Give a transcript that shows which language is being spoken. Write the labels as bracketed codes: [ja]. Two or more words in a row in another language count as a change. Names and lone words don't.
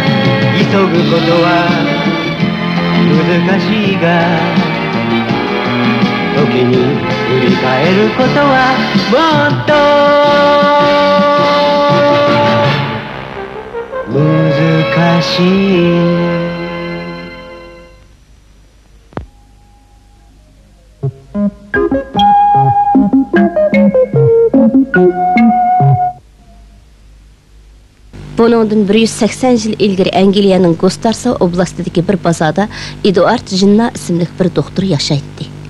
[ja] 急ぐことは難しいが、時に振り返ることはもっと難しい。 [uz] Bunundan 180 yil ilgari Angliyaning Gostarsa oblastidagi bir bozorda Eduard Jinna ismli bir doktor yashaydi.